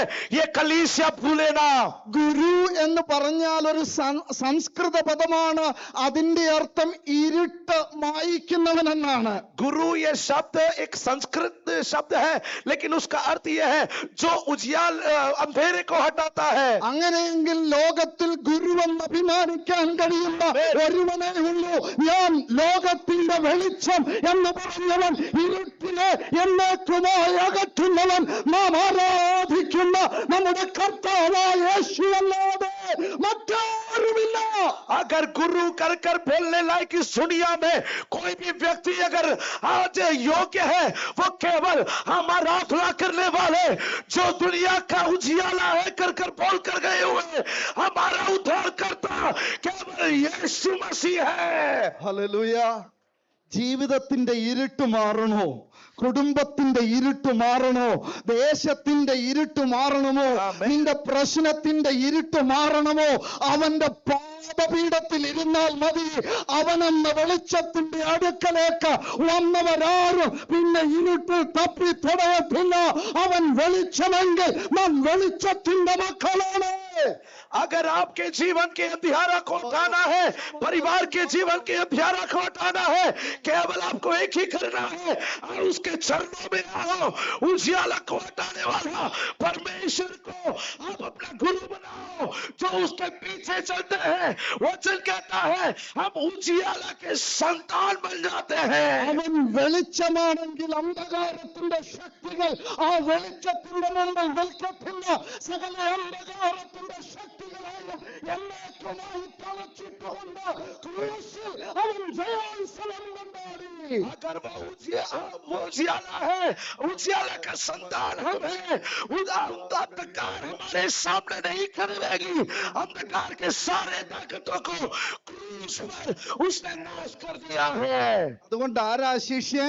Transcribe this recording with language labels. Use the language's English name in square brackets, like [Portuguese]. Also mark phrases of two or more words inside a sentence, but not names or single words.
[Hindi] ये कलीसिया भूले ना। [Malayalam] ഗുരു എന്ന് പറഞ്ഞാൽ ഒരു സംസ്കൃത പദമാണ്. അതിന്റെ അർത്ഥം ഇരുട്ട് മായിക്കുന്നവൻ എന്നാണ്. [Hindi] गुरु ये शब्द एक संस्कृत शब्द है, लेकिन उसका अर्थ यह है जो उजियाल अंधेरे को हटाता है। [Malayalam] അങ്ങനെയെങ്കിൽ ലോകത്തിൽ ഗുരുവെന്ന് അഭിമാനിക്കാൻ കഴിയുന്ന ഒരുവനേ ഉള്ളൂ. ഞാൻ ലോകത്തിന്റെ വെളിച്ചം എന്ന് പറഞ്ഞവൻ, ഇരുട്ടിനെ എന്നേക്കുമായി അകറ്റുന്നവൻ, നാം ആരാധിക്കുന്ന നമ്മുടെ കർത്താവായ യേശുവല്ലാതെ മറ്റാരുമില്ല. [Hindi] अगर गुरु कर कर बोलने लायक इस दुनिया में कोई भी व्यक्ति अगर आज योग्य है वो केवल हमारा आराधना करने वाले जो दुनिया का उजियाला है कर कर बोल कर गए हुए हमारा उद्धार करता केवल यीशु मसीह है। [Malayalam] ഹല്ലേലൂയ. ജീവിതത്തിന്റെ ഇരുട്ട് മാറണോ? കുടുംബത്തിന്റെ ഇരുട്ട് മാറണോ? ദേശത്തിന്റെ ഇരുട്ട് മാറണമോ? നിന്റെ പ്രശ്നത്തിന്റെ ഇരുട്ട് മാറണമോ? അവന്റെ പാദപീഠത്തിൽ ഇരുന്നാൽ മതി. അവനെന്ന വെളിച്ചത്തിന്റെ അടുക്കലേക്ക് വന്നവരാരും പിന്നെ ഇരുട്ടിൽ തപ്പി തുടയത്തില്ല. അവൻ വെളിച്ചമെങ്കിൽ നാം വെളിച്ചത്തിന്റെ മക്കളാണ്. [Hindi] अगर आपके जीवन के अंधियारा को हटाना है, परिवार के जीवन के अंधियारा को हटाना है, केवल आपको एक ही करना है और उसके चरणों में आओ। उजियाला को हटाने वाला परमेश्वर को आप अपना गुरु बनाओ जो उसके पीछे चलते हैं। वचन कहता है हम उजियाला के संतान बन जाते हैं। [Malayalam] അവൻ വെളിച്ചമാണെങ്കിൽ അന്ധകാരത്തിന്റെ ശക്തികൾ ആ വെളിച്ചത്തിന്റെ മുമ്പിൽ നിൽക്കത്തില്ല. സകല അന്ധകാരത്തിന്റെ ശക്തികളായ എന്നേക്കുമായി തളച്ചിട്ടുകൊണ്ട് ക്രൂശിൽ അവൻ ജയോത്സവം കൊണ്ടാടി. [Hindi] अगर वो उजियाला है, उजियाला का संतान हम है, अंधकार हमारे सामने नहीं करेगी। अंधकार के सारे ताकतों को क्रूस पर उसने नाश कर दिया है। [Malayalam] അതുകൊണ്ട് ആരാ ശിഷ്യൻ?